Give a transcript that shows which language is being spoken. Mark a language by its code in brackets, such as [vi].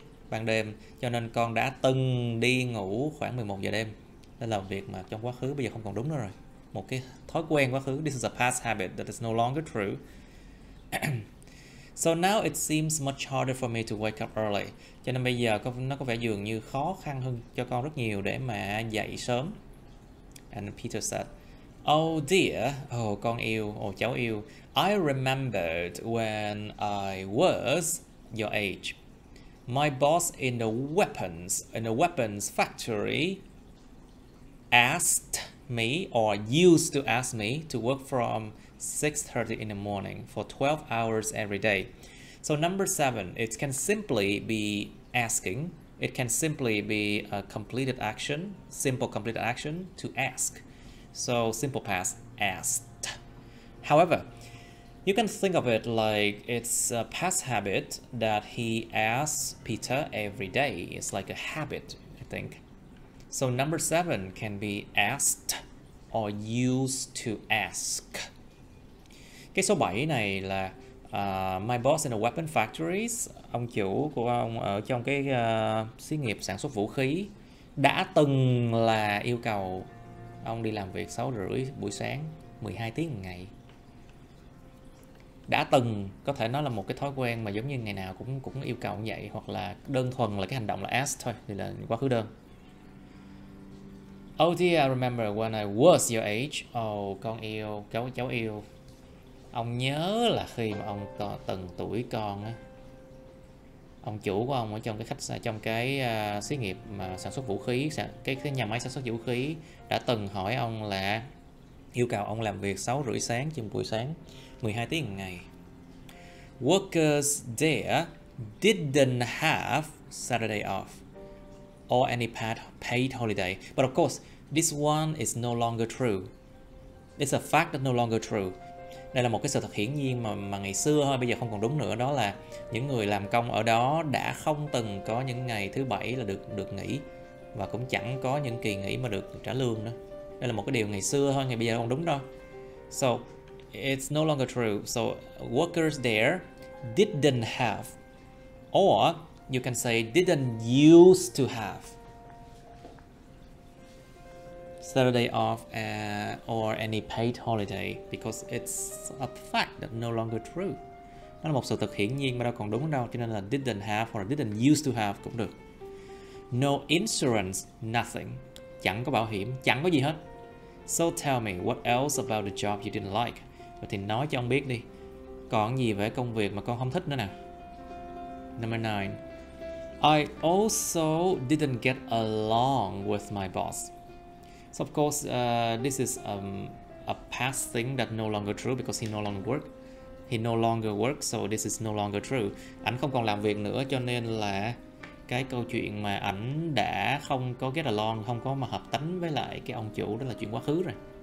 [vi] Ban đêm, cho nên con đã từng đi ngủ khoảng 11 giờ đêm. Đây là một việc mà trong quá khứ bây giờ không còn đúng nữa rồi. Một cái thói quen quá khứ. [en] This is a past habit that is no longer true. So now it seems much harder for me to wake up early. [vi] Cho nên bây giờ nó có vẻ dường như khó khăn hơn cho con rất nhiều để mà dậy sớm. [en] And Peter said, oh dear, [vi] con yêu, cháu yêu. [en] I remembered when I was your age. My boss in the weapons factory asked me, or used to ask me, to work from 6:30 in the morning for 12 hours every day. So number 7, it can simply be asking. It can simply be a completed action, simple completed action, to ask. So simple past, asked. However, you can think of it like it's a past habit that he asks Peter every day. It's like a habit, I think. So number 7 can be asked or used to ask. [vi] Cái số 7 này là [en] my boss in a weapon factories, [vi] ông chủ của ông ở trong cái xí nghiệp sản xuất vũ khí, đã từng là yêu cầu ông đi làm việc 6:30 buổi sáng, 12 tiếng một ngày. Đã từng có thể nói là một cái thói quen mà giống như ngày nào cũng yêu cầu như vậy, hoặc là đơn thuần là cái hành động là ask thôi, thì là quá khứ đơn. [en] Oh dear, I remember when I was your age. [vi] Con yêu, cháu yêu. Ông nhớ là khi mà ông từng tuổi con á, ông chủ của ông ở trong cái xí nghiệp mà sản xuất vũ khí, cái nhà máy sản xuất vũ khí, đã từng hỏi ông là yêu cầu ông làm việc 6:30 sáng trong buổi sáng, 12 tiếng một ngày. [en] Workers there didn't have Saturday off or any paid holiday. But of course, this one is no longer true. It's a fact that no longer true. [vi] Đây là một cái sự thật hiển nhiên mà ngày xưa thôi, bây giờ không còn đúng nữa. Đó là những người làm công ở đó đã không từng có những ngày thứ bảy là được nghỉ, và cũng chẳng có những kỳ nghỉ mà được trả lương nữa. Đây là một cái điều ngày xưa thôi, ngày bây giờ không đúng đâu. [en] So it's no longer true. So workers there didn't have, or you can say didn't used to have Saturday off or any paid holiday, because it's a fact that no longer true. [vi] Nó là một sự thật hiển nhiên mà đâu còn đúng đâu, cho nên là didn't have hoặc là didn't used to have cũng được. [en] No insurance, nothing. [vi] Chẳng có bảo hiểm, chẳng có gì hết. [en] So tell me, what else about the job you didn't like? [vi] Vậy thì nói cho ông biết đi. Còn gì về công việc mà con không thích nữa nè. [en] Number 9. I also didn't get along with my boss. So of course, this is a past thing that no longer true because he no longer work. He no longer works, so this is no longer true. [vi] Ảnh không còn làm việc nữa, cho nên là cái câu chuyện mà ảnh đã không có get along, không có mà hợp tánh với lại cái ông chủ, đó là chuyện quá khứ rồi.